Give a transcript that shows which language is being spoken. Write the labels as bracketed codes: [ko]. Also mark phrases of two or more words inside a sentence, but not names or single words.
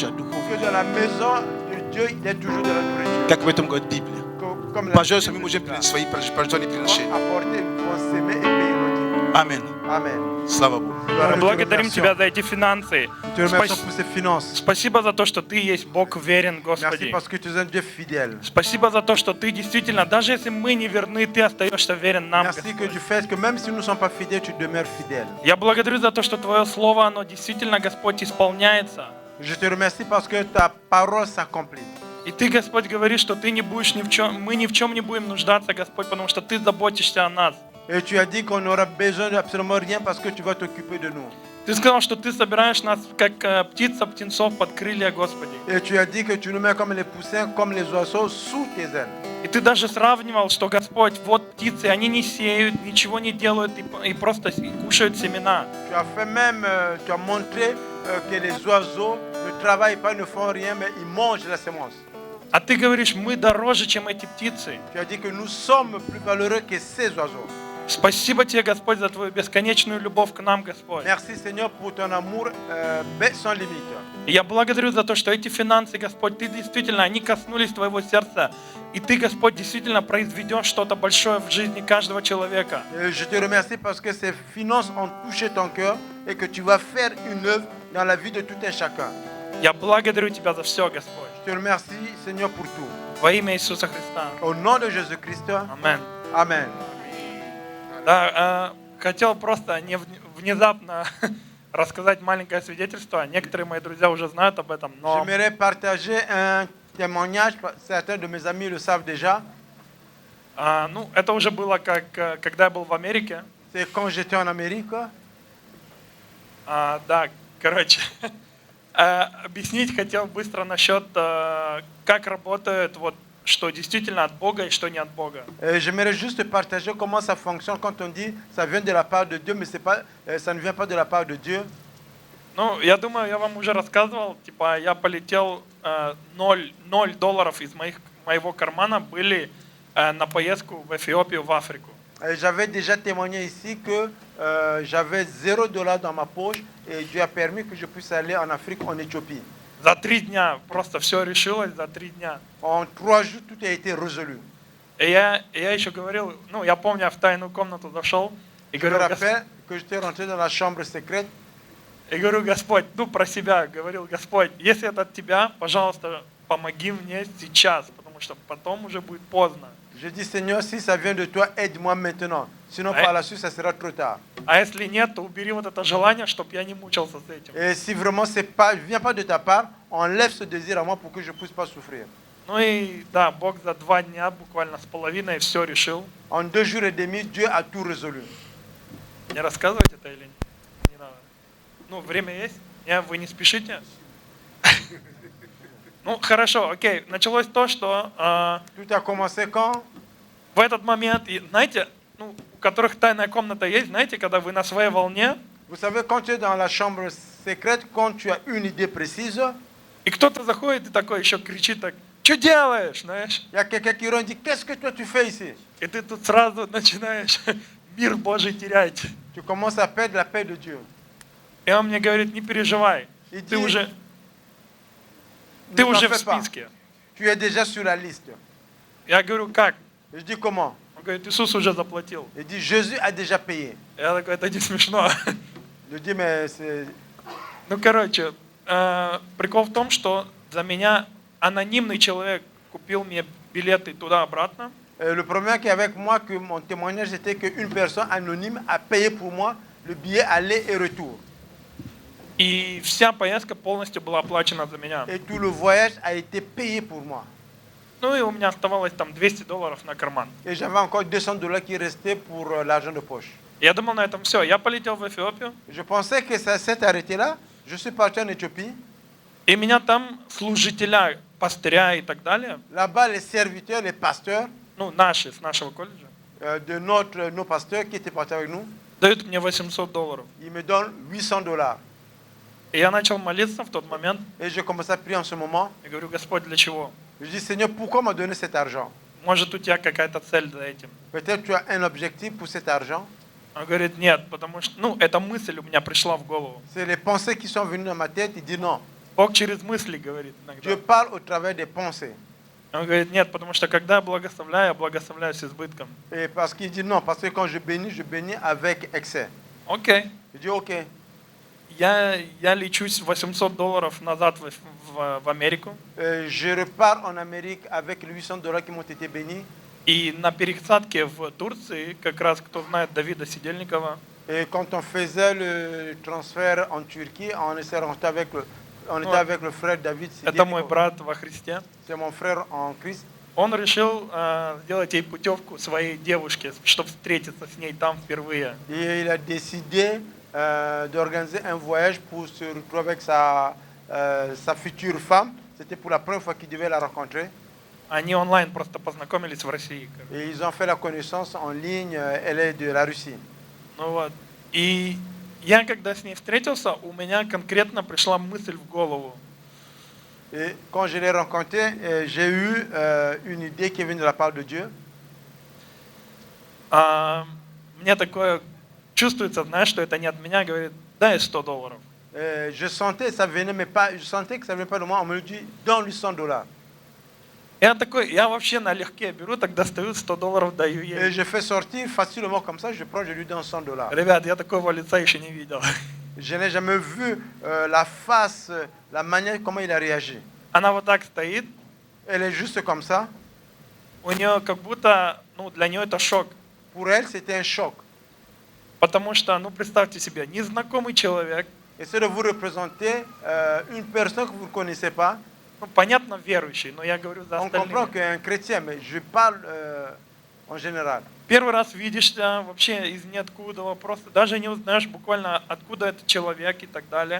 [fr] Que [ru] духовная. [fr] dans la maison de Dieu, il y a toujours de la nourriture. [ru] Как в этом говорит Библия. [fr] Comme la [ru] Пожалуйста, мы [fr] Bible [ru] можем [fr] dit. [ru] принять свои пожертвования и приношения. [fr] Apporter, nous pouvons s'aimer et payer nos dîmes. [ru] Аминь. [fr] Amen. [ru] Слава Богу. [fr] Gloire à Dieu, [ru] Благодарим [fr] nous te [ru] Тебя [fr] remercions. [ru] за эти финансы. [fr] Nous te remercions [ru] Спас- [fr] pour ces finances. [ru] Спасибо за то, что Ты есть Бог верен, [fr] Merci [ru] Господи. [fr] parce que tu es un Dieu fidèle. [ru] Спасибо за то, что Ты действительно, даже если мы не верны, Ты остаешься верен нам, [fr] Merci que [ru] Господь. [fr] du fait que même si nous ne sommes pas fidèles, tu demeures fidèle. [ru] Я благодарю за то, что Твое Слово, оно действительно, Господь, исполняется. [fr] Je te remercie parce que ta parole s'accomplit. [ru] И Ты, Господь, говоришь, что Ты не будешь ни в чем, мы ни в чем не будем нуждаться, Господь, потому что Ты заботишься о нас. [fr] Et tu as dit qu'on n'aura besoin d'absolument rien parce que tu vas t'occuper de nous. [ru] Ты сказал, что Ты собираешь нас, как птица птенцов под крылья, Господи. [fr] Et tu as dit que tu nous mets comme les poussins, comme les oiseaux, sous tes ailes. [ru] И Ты даже сравнивал, что, Господь, вот птицы, они не сеют, ничего не делают и просто кушают семена. [fr] Tu as fait même, tu as montré que les oiseaux ne travaillent pas, ne font rien, mais ils mangent la sémence. [ru] А Ты говоришь, мы дороже, чем эти птицы. [fr] Tu as dit que nous sommes plus valeureux que ces oiseaux. [ru] Спасибо Тебе, Господь, за Твою бесконечную любовь к нам, Господь. [fr] Merci Seigneur pour ton amour sans limite. [ru] И я благодарю за то, что эти финансы, Господь, Ты действительно, они коснулись Твоего сердца. И Ты, Господь, действительно произведешь что-то большое в жизни каждого человека. [fr] Et je te remercie parce que ces finances ont touché ton cœur et que tu vas faire une œuvre dans la vie de tout un chacun. [ru] Я благодарю Тебя за все, Господь. [fr] Je te remercie Seigneur pour tout. [ru] Во имя Иисуса Христа. [fr] Au nom de Jésus-Christ, [ru] Аминь. [fr] Amen. [ru] Да, хотел просто внезапно рассказать маленькое свидетельство. Некоторые мои друзья уже знают об этом, но [fr] J'aimerais partager un témoignage, certains de mes amis le savent déjà. [ru] ну, это уже было когда я был в Америке. [fr] C'est quand j'étais en Amérique. [ru] Да, короче, объяснить хотел быстро насчет, как работает, вот, что действительно от Бога и что не от Бога. [fr] J'aimerais juste partager comment ça fonctionne quand on dit ça vient de la part de Dieu, mais c'est pas, ça ne vient pas de la part de Dieu. [ru] Ну, я думаю, я вам уже рассказывал, типа, я полетел, $0 из моего кармана были на поездку в Эфиопию, в Африку. [fr] J'avais déjà témoigné ici que j'avais $0 dans ma poche et Dieu a permis que je puisse aller en Afrique, en Éthiopie. [ru] За 3 дня, просто все решилось за 3 дня. [fr] En 3 jours, tout a été résolu. [ru] И я еще говорил, ну, я помню, я в тайную комнату зашел и [fr] Je me [ru] говорил, [fr] rappelle que j'étais rentré dans la chambre secrète [ru] и говорю, Господь, ну, про себя, говорил, Господь, если это от Тебя, пожалуйста, помоги мне сейчас, потому что потом уже будет поздно. [fr] Je dis, Seigneur, si ça vient de toi, aide-moi maintenant. Sinon, par la suite, ça sera trop tard. [ru] А если нет, то убери вот это желание, чтобы я не мучился с этим. [fr] Et si vraiment c'est pas, vient pas de ta part, enlève ce désir à moi pour que je puisse pas souffrir. [ru] Ну и да, Бог за 2 дня, буквально с половиной, все решил. [fr] En 2 jours et demi, Dieu a tout résolu. [ru] Не рассказывать это или не надо? Ну, время есть? Не, вы не спешите? Ну, хорошо, окей. Началось то, что [fr] Tout a commencé quand? [ru] в этот момент, и знаете, ну, у которых тайная комната есть, знаете, когда вы на своей волне, [fr] Vous savez, quand tu es dans la chambre secrète, quand tu as une idée précise, [ru] И кто-то заходит и такой еще кричит так, что делаешь, знаешь? [fr] il y a quelqu'un qui rentre et dit, qu'est-ce que toi tu fais ici? [ru] И ты тут сразу начинаешь мир Божий терять. [fr] Tu commences à perdre la paix de Dieu. [ru] И он мне говорит, не переживай, [fr] Il [ru] ты [fr] dit, [ru] уже [fr] ne [ru] в [fr] t'en fais pas. [ru] списке. [fr] Tu es déjà sur la liste. [ru] Я говорю, как? [fr] Je dis, comment? [ru] Он говорит, Иисус уже заплатил. [fr] Il dit, Jésus a déjà payé. [ru] Я такой, это не смешно. [fr] Je dis, mais c'est... [ru] Ну, короче, прикол в том, что за меня анонимный человек купил мне билеты туда-обратно. [fr] Le problème qui est avec moi, que mon témoignage était qu'une personne anonyme a payé pour moi le billet aller et retour. [ru] И вся поездка полностью была оплачена за меня. [fr] Et tout le voyage a été payé pour moi. [ru] Ну и у меня оставалось там $200 на карман. [fr] Et j'avais encore $200 qui restaient pour l'argent de poche. [ru] Я думал, на этом все. Я полетел в Эфиопию, [fr] Je pensais que ça s'est arrêté là. Je suis parti en Éthiopie. [ru] и меня там служителя, пастыря и так далее, Là-bas, les serviteurs, les pasteurs ну, наши, с нашего колледжа, [fr] de nos pasteurs qui étaient partis avec nous, [ru] дают мне $800. [fr] ils me donnent $800. [ru] И я начал молиться в тот момент. [fr] Et je commençais à prier en ce moment. [ru] Я говорю, Господь, для чего? [fr] Je dis, Seigneur, pourquoi me donner cet argent? [ru] Может, у тебя какая-то цель за этим? [fr] Peut-être tu as un objectif pour cet argent. [ru] Он говорит, нет, потому что, ну, эта мысль у меня пришла в голову. [fr] C'est les pensées qui sont venues dans ma tête. Il dit non. [ru] Бог через мысли говорит иногда. [fr] Dieu parle au travers des pensées. [ru] Он говорит, нет, потому что когда я благословляю с избытком. [fr] Et parce qu'il dit non, parce que quand je bénis avec excès. [ru] Окей. [fr] Je dis ok. [ru] Я лечусь $800 назад в Америку. [fr] Je repars en Amérique avec les $800 qui m'ont été bénis. [ru] И на пересадке в Турции, как раз кто знает Давида Сидельникова, [fr] Et quand on faisait le transfert en Turquie, on était avec le frère David [ru] это мой [fr] Sidikou. [ru] брат во Христе, [fr] C'est mon frère en Christ. он решил сделать ей путевку своей девушке, чтобы встретиться с ней там впервые. Et il a décidé d'organiser un voyage pour se retrouver avec sa future femme. C'était pour la première fois qu'il devait la rencontrer. [ru] Они онлайн просто познакомились в России. [fr] Et ils ont fait la connaissance en ligne. Elle est de la Russie. [ru] Ну вот. И я, когда с ней встретился, у меня конкретно пришла мысль в голову. [fr] Et quand je l'ai rencontrée, j'ai eu une idée qui est venue de la part de Dieu. [ru] Мне такое чувствуется, знаешь, что это не от меня, говорит, дай $100. [fr] Je sentais, ça venait, mais pas, je sentais que ça venait pas de moi. On me dit, donne-lui $100. [ru] Я такой, я вообще налегке беру, так достаю $100, даю [fr] Et [ru] ей. [fr] je fais sortir facilement comme ça, je prends, je lui donne $100. [ru] Ребят, я такого лица еще не видел. [fr] Je n'ai jamais vu la face, la manière comment il a réagi. [ru] Она вот так стоит, [fr] Elle est juste comme ça. [ru] у нее как будто, ну, для нее это шок. [fr] Pour elle, c'était un choc. [ru] Потому что, ну, представьте себе, незнакомый человек, [fr] Essayez de vous représenter une personne que vous ne connaissez pas. [ru] ну, понятно, верующий, но я говорю за [fr] On comprend [ru] остальных. [fr] qu'un chrétien, mais je parle en général. [ru] Первый раз видишься вообще из ниоткуда, просто даже не узнаешь буквально откуда этот человек и так далее.